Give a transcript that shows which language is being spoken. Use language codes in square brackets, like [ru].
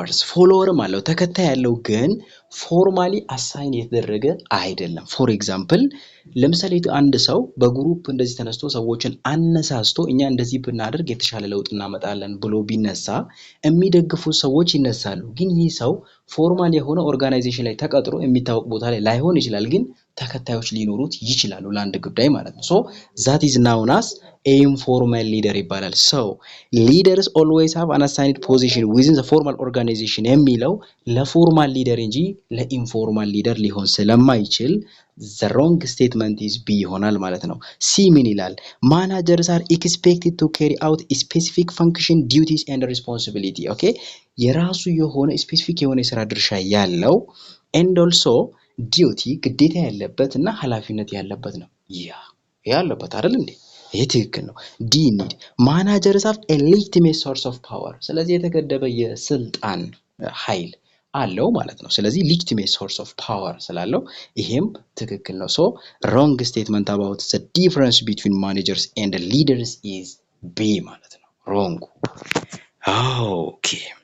[am] ፎሎወርም አለው ተከታይ ያለው ግን ፎርማሊ አሳይን የተደረገ አይደለም። ፎር ኤግዛምፕል ለምሳሌ አንድ ሰው በግሩፕ እንደዚህ ተነስቶ ሰዎችን አነሳስቶ እኛ እንደዚህ ብናደርግ የተሻለ ለውጥ እናመጣለን ብሎ ቢነሳ የሚደግፉ ሰዎች ይነሳሉ። ግን ይህ ሰው ፎርማል የሆነ ኦርጋናይዜሽን ላይ ተቀጥሮ የሚታወቅ ቦታ ላይ ላይሆን ይችላል፣ ግን ተከታዮች ሊኖሩት ይችላሉ ለአንድ ጉዳይ ማለት ነው። [en] so that is known as informal leader [am] ይባላል። so [en] leaders always have an assigned position within the formal organization [am] የሚለው ለፎርማል ሊደር እንጂ ለኢንፎርማል ሊደር ሊሆን ስለማይችል [en] the wrong statement is B [am] ይሆናል ማለት ነው። C ምን ይላል? [en] managers are expected to carry out specific function, duties and responsibility. [am] okay የራሱ የሆነ ስፔሲፊክ የሆነ የሥራ ድርሻ ያለው [en] and also duty [am] ግዴታ ያለበት እና ኃላፊነት ያለበት ነው። ያለበት አይደል እንዴ? ይሄ ትክክል ነው። [en] D need managers have a legitimate source of power. [am] ስለዚህ የተገደበ የስልጣን ኃይል አለው ማለት ነው። ስለዚህ [en] legitimate source of power [am] ስላለው ይሄም ትክክል ነው። [en] so wrong statement about the difference between managers and leaders is B [am] ማለት ነው። wrong. okay.